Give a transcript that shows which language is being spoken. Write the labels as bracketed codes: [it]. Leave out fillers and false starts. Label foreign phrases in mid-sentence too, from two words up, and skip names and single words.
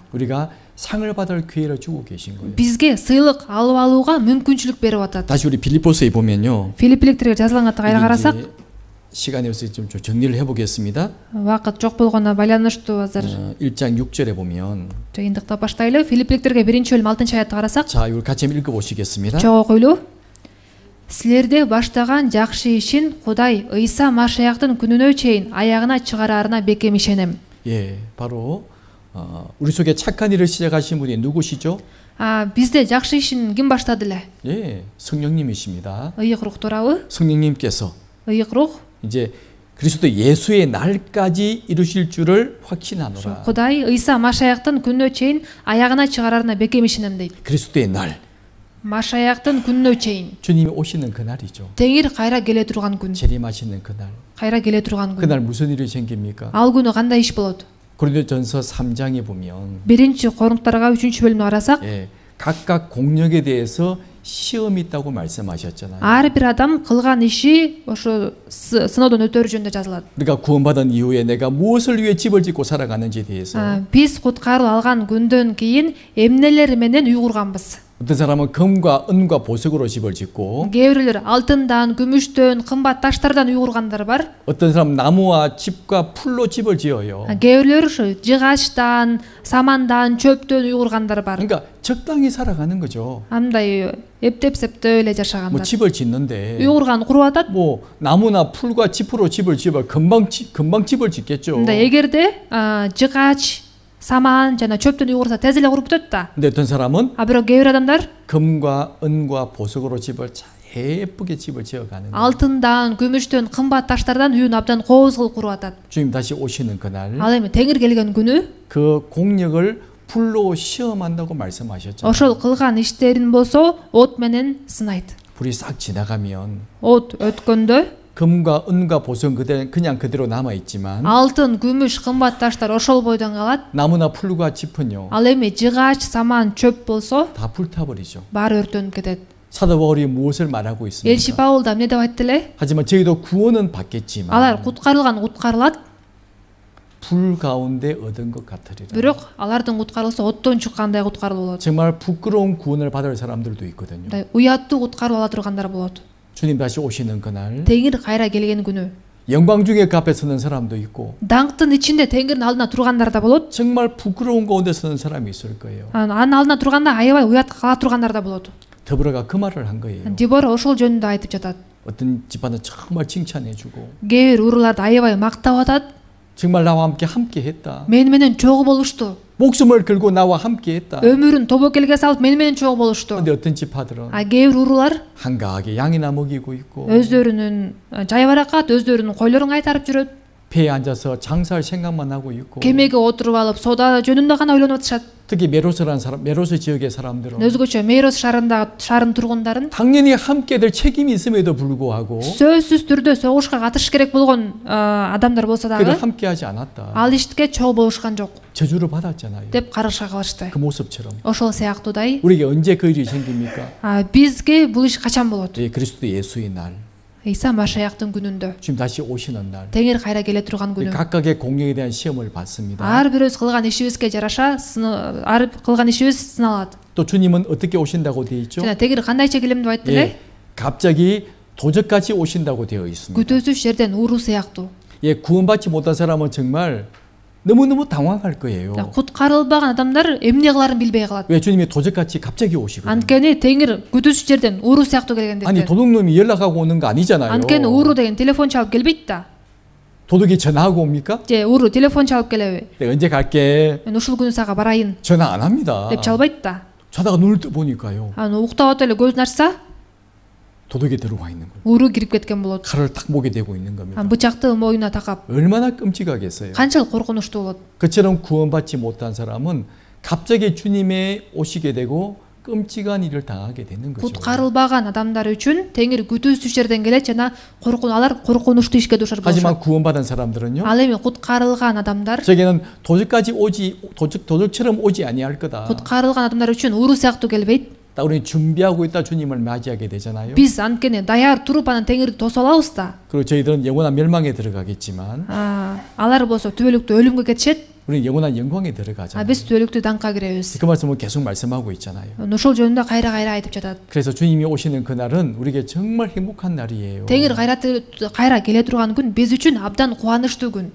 [ko] 우리가 상을 받을 기회를 주고 계신 거예요. [ky] бизге сыйлык алып алууга мүмкүнчүлүк берип атат. [ko] 다시 우리 빌립보서에 보면요. [ky] Филиппиликтерге жазылган катта кайра карасак, [ko] 시간이 없어서 좀 정리를 해보겠습니다. [ky] убакыт жок болгоно байланыштуу азыр [ko] 1장 6절에 보면 [ky] жыйынтыктап баштайлы. Филиппиликтерге 1-бөлүм 6-аятты карасак, [ko] 자, 우리 같이 한번 읽어보시겠습니다. [ky] чогуу окуйлу. Силерде баштаган жакшы ишин Кудай Ыйса Машаяктын күнүнө чейин аягына чыгарарына бекем ишенем. [ko] 예, 바로 우리 속에 착한 일을 시작하신 분이 누구시죠? [ky] Бизде жакшы ишин ким баштады эле? [ko] 예, 성령님이십니다. [ky] Ыйык рух туурабы? [ko] 성령님께서 [ky] Ыйык рух [ko] 이제 그리스도 예수의 날까지 이루실 줄을 확신하노라. [ky] Кудай Ыйса Машаяктын күнүнө чейин аягына чыгарарына бекем ишенем дейт. [ko] 그리스도의 날. [ky] Машаяктын күнүнө чейин. [ko] 주님이 오시는 그날이죠. [ky] Теңир кайра келе турган күн. [ko] 재림하시는 그날. [ky] Кайра келе турган күн. [ko] 그날 무슨 일이 생깁니까? [ky] Ал күнү кандай иш болот? [ko] 고린도전서 3장에 보면 [ky] 1-Коринтарга 3-бөлүмдү карасак, [ko] 예, 각각 공력에 대해서 시험이 있다고 말씀하셨잖아요. [ky] ар бир адам кылган иши ошо сыноодон өтөрү жөнүндө жазылат. [ko] 우리가 구원받은 이후에 내가 무엇을 위해 집을 짓고 살아가는지에 대해서 [ky] Биз куткарылып алган күндөн кийин эмнелер менен үй курганбыз? [ko] 어떤 사람은 금과 은과 보석으로 집을 짓고 [ky] Кээ бирлер алтындан, күмүштөн, кымбат таштардан үй кургандар бар. [ko] 어떤 사람은 나무와 집과 풀로 집을 지어요. [ky] Кээ бирлер ушу жыгачтан, самандан, чөптөн үй кургандар бар. [ko] 그러니까 적당히 살아가는 거죠. [ky] андай эптеп-септөө эле [ko] 뭐 [ky] жашагандар. [ko] 집을 짓는데 [ky] үй курган куруп атат. [ko] 뭐 나무나 풀과 짚으로 집을 지어 금방 집을 짓겠죠. [ky] 근데 эгерде жыгач, саман жана чөптөн үй курса тез эле куруп бүтөт да. [ko] 근데 어떤 사람은 [ky] бирок кээ бир адамдар [ko] 금과 은과 보석으로 집을 예쁘게 집을 지어가는 거예요. [ky] алтындан, күмүштөн, кымбат таштардан үйүн абдан кооз кылып куруп атат. [ko] 주님 다시 오시는 그날 [ky] Ал эми теңир келген күнү [ko] 그 공력을 불로 시험한다고 말씀하셨잖아요. [ky] ошол кылган иштерин болсо от менен сынайт. [ko] 불이 싹 지나가면 [ky] От өткөндө [ko] 금과 은과 보석 그냥 그대로 남아 있지만 [ky] алтын, күмүш, кымбат таштар ошол бойдон калат. [ko] 나무나 풀과 짚은요 [ky] Ал эми жыгач, саман, чөп болсо [ko] 다 불타버리죠. [ky] баары өртөнүп кетет. [ko] 사도 바울이 무엇을 말하고 [ky] Элчи [ko] 있습니까? [ky] Паул да эмне деп айтты эле? [ko] 하지만 저희도 구원은 받겠지만 [ky] Алар куткарылган куткарылат, [ko] 불 가운데 얻은 것 같으리라. [ky] бирок алардын куткарылысы оттон чыккандай куткарылуу болот. [ko] 정말 부끄러운 구원을 받을 사람들도 있거든요. [ky] Уяттуу куткарылып ала тургандар болот. [ko] 주님 다시 오시는 그날 [ky] Теңир кайра келген күнү [ko] 영광 중에 그 앞에 서는 사람도 있고 [ky] даңктын ичинде теңирдин алдына тургандар да болот. [ko] 정말 부끄러운 가운데 서는 사람이 있을 거예요. [ky] Анын алдына турганда аябай уят кала тургандар да болот. [ko] 더불어가 그 말을 한 거예요. [ky] Дебора ошол жөнүндө айтып жатат. [ko] 어떤 집안은 정말 칭찬해주고 [ky] Кээ бир урууларды аябай мактап атат. [ko] 정말 나와 함께 했다. [ky] Мен менен чогуу болушту. [ko] 목숨을 걸고 나와 함께 했다. [ky] Өмүрүн тобокелге салып мен менен чогуу болушту. [ko] 근데 어떤 집파들은 [ky] Кээ бир уруулар [ko] 한가하게 양이나 먹이고 있고 [ky] өздөрүнүн жайбаракат, өздөрүнүн койлорун кайтарып жүрөт. [ko] 배에 앉아서 장사할 생각만 하고 있고 [ky] Кемеге отуруп алып соода жөнүндө гана ойлонуп атышат. [ko] 특히 메로스라는 사람, 메로스 지역의 사람들은 [ky] Өзгөчө Мейрос шаарынын тургундарын [ko] 당연히 함께 될 책임이 있음에도 불구하고 [ky] сөзсүз түрдө согушка катышыш керек болгон адамдар болсо [ko] 그래도 [ky] дагы [ko] 함께하지 않았다. [ky] ал ишке чогуу болушкан жок [ko] 저주를 받았잖아요. [ky] деп карышка кылышты. [ko] 그 모습처럼 [ky] Ошол сыяктуудай [ko] 우리에게 언제 그 일이 생깁니까? [ky] бизге бул иш качан болот? [ko] 예, 그리스도 예수의 날 [ky] Иса Машаяктын күнүндө, [ko] 주님 다시 오시는 날 [ky] теңир кайра келе турган [ko] 우리 [ky] күнү. [ko] 각각의 공력에 대한 시험을 받습니다. [ky] Ар бирөөбүз кылган ишибизге жараша ар кылган ишибиз сыналат. [ko] 또 주님은 어떻게 오신다고 되어 있죠? [ky] Жана тегир кандайча келем деп айтты эле? [ko] 예, 갑자기 도적같이 오신다고 되어 있습니다. [ky] Күтөөсүз жерден ууруу сыяктуу. [ko] 예, 구원받지 못한 사람은 정말 너무너무 당황할 거예요. [ky] Куткарылбаган адамдар эмне кыларын билбей калат. [ko] 왜 주님이 도적같이 갑자기 오시거든요. [ky] Анткени теңир күтүүсүз жерден ууруу сыяктуу [ko] 아니 [ky] келгендиктен. [ko] 도둑놈이 연락하고 오는 거 아니잖아요. [ky] Анткени ууруу деген телефон чалып келбейт да. [ko] 도둑이 전화하고 옵니까? [ky] Же ууруу телефон чалып келеби? [ko] 내가 언제 갈게? [ky] Мен ушул күнү сага барайын [ko] 전화 안 합니다. [ky] деп чалбайт да. [ko] 자다가 눈을 떠 보니까요. [ky] Аны уктап отуп эле көзүн ачса, [ko] 도둑이 들어와 있는 거예요. [ky] ууруу кирип кеткен болот. [ko] 칼을 딱 목에 대고 있는 겁니다. [ky] Бычакты моюна такап. [ko] 얼마나 끔찍하겠어요. [ky] Канчалык коркунучтуу болот. [ko] 그처럼 구원받지 못한 사람은 갑자기 주님의 오시게 되고 끔찍한 일을 당하게 되는 거죠. [ky] Куткарылбаган адамдар үчүн теңир күтүүсүз жерден келет жана алар коркунучтуу ишке дуушар [ko] 하지만 [ky] болушат. [ko] 구원받은 사람들은요. [ky] Ал эми куткарылган адамдар, [ko] 저게는 도적처럼 오지 아니할 거다. [ky] куткарылган адамдар үчүн ууруу сыяктуу келбейт. [ko] 딱 우리 준비하고 있다 주님을 맞이하게 되잖아요. [ky] Биз анткени даяр туруп анан теңирди тосуп алабыз да. [ko] 그리고 저희들은 영원한 멸망에 들어가겠지만 [ky] Алар болсо түбөлүктүү өлүмгө кетишет, [ko] 우리는 영원한 영광에 [ky] а [ko] 들어가잖아요. [ky] биз түбөлүктүү даңкка киребиз. [ko] 그 말씀을 계속 말씀하고 있잖아요. [ky] Ушул жөнүндө кайра айтып жатат. [ko] 그래서 주님이 오시는 그날은 우리에게 정말 행복한 날이에요. [ky] Теңир кайра келе турган күн биз үчүн абдан кубанычтуу күн.